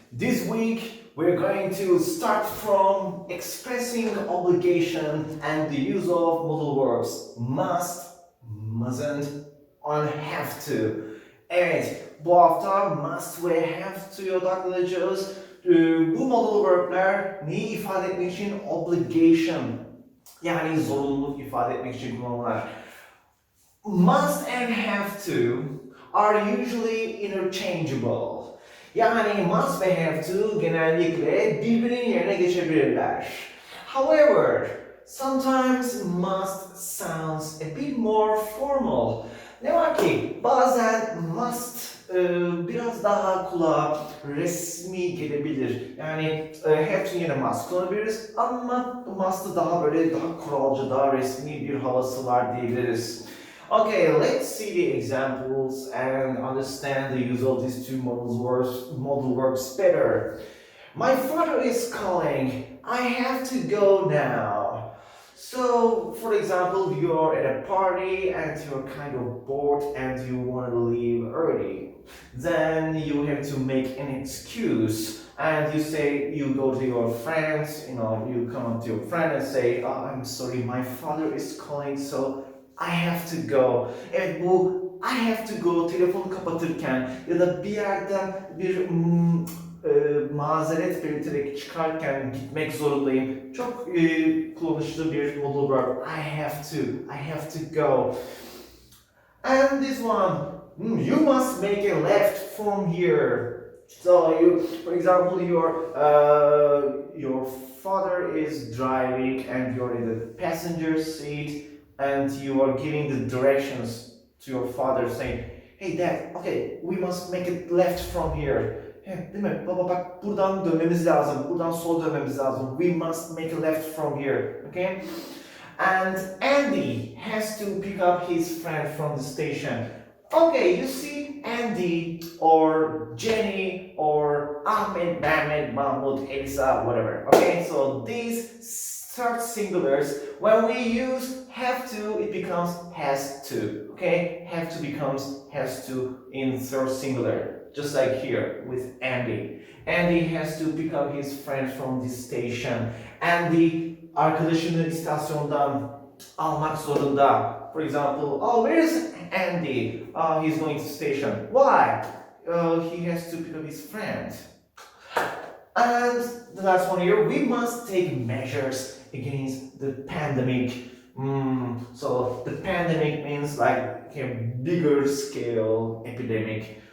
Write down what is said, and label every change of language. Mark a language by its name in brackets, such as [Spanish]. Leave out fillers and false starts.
[English] This week we're going to start from expressing obligation and the use of modal verbs must, mustn't, and have to. [Turkish] Evet, bu hafta must ve have to'ya odaklanacağız. Bu modal verb'ler neyi ifade etmek için? Obligation, yani zorunluluk ifade etmek için kullanılır. [English] Must and have to are usually interchangeable. [Turkish] Yani must ve have to genellikle birbirinin yerine geçebilirler. [English] However, sometimes must sounds a bit more formal. [Turkish] Ne var ki bazen must biraz daha kulağa resmi gelebilir. Yani have to yerine must kullanabiliriz ama must'ı daha böyle daha kuralcı, daha resmi bir havası var diyebiliriz. [English] Okay, let's see the examples and understand the use of these two modal verbs better. My father is calling. I have to go now. So, for example, you're at a party and you're kind of bored and you want to leave early. Then you have to make an excuse and you say, you go to your friends, you come up to your friend and say, oh, I'm sorry, my father is calling, so I have to go. [Turkish] Evet, bu [English] I have to go [Turkish] telefonu kapatırken ya da bir yerden bir mazeret belirterek çıkarken gitmek zorundayım. Çok kullanışlı bir modal verb. [English] I have to go. And this one, you must make a left from here. So for example, your father is driving and you're in the passenger seat. And you are giving the directions to your father saying, hey dad, okay, we must make it left from here. [Turkish] Değil mi? Baba bak buradan dönmemiz lazım. Buradan sol dönmemiz lazım. [English] We must make a left from here. Okay? And Andy has to pick up his friend from the station. Okay, you see Andy or Jenny or Ahmed, Mehmet, Mahmoud, Elisa, whatever. Okay, so these third singulars, when we use have to, it becomes has to. Okay, have to becomes has to in third singular, just like here with Andy. Andy has to pick up his friend from the station. [Turkish] Andy arkadaşını istasyondan almak zorunda. [English] For example, oh, where is Andy? He's going to the station. Why? He has to pick up his friend. And the last one here, we must take measures against the pandemic. So the pandemic means like a bigger scale epidemic.